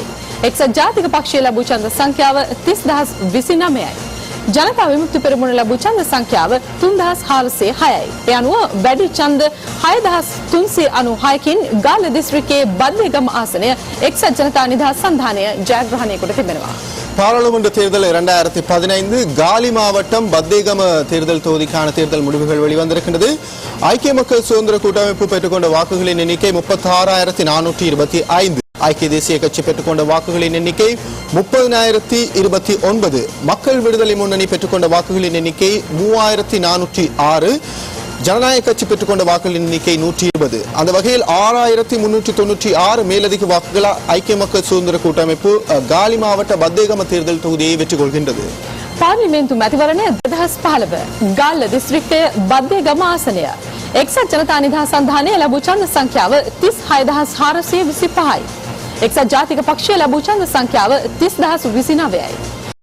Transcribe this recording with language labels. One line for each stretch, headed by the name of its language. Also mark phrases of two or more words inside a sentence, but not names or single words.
Sinhala: එක්සත් ජාතික පක්ෂය ලැබූ ඡන්ද සංඛ්‍යාව 30029යි. ජනතා විමුක්ති පෙරමුණ ලැබූ ඡන්ද සංඛ්‍යාව 3406යි. ඒ අනුව වැඩි ඡන්ද 6396කින් ගාල්ල දිස්ත්‍රික්කයේ බද්දේගම ආසනය එක්සත් ජනතා නිදහස් සන්ධානය ජයග්‍රහණය කොට තිබෙනවා.
Tamil: பாராளுமன்ற தேர்தல் 2015 காலி மாவட்டம் பத்தேகம தேர்தல் தொகுதிக்கான தேர்தல் முடிவுகள் வெளிவந்திருக்கின்றது. ஐக்கிய மக்கள் சுதந்திர கூட்டமைப்பு பெற்றுக்கொண்ட வாக்குகளின் எண்ணிக்கை 36,425. ஐக்கிய தேசிய கட்சி பெற்றுக்கொண்ட வாக்குகளின் எண்ணிக்கை 30,029. மக்கள் விடுதலை முன்னணி பெற்றுக்கொண்ட வாக்குகளின் எண்ணிக்கை 3,406. ஜனநாயக கட்சி பெற்றுக்கொண்ட வாக்குகளின் எண்ணிக்கை 120. அந்த வகையில் 6,396 மேலதிக வாக்குகள் ஐக்கிய மக்கள் சுதந்திர கூட்டமைப்பு காலி மாவட்ட பத்தேகம தேர்தல் தொகுதியை வெற்றி கொள்கின்றது.
Sinhala: පාර්ලිමේන්තු මැතිවරණය 2015 ගාල්ල දිස්ත්‍රික්කයේ බද්දේගම ආසනය. එක්සත් ජනතා නිදහස් සන්ධානය ලැබූ ඡන්ද සංඛ්‍යාව 36425යි. එක්සත් ජාතික පක්ෂය ලැබූ ඡන්ද සංඛ්‍යාව 30029යි.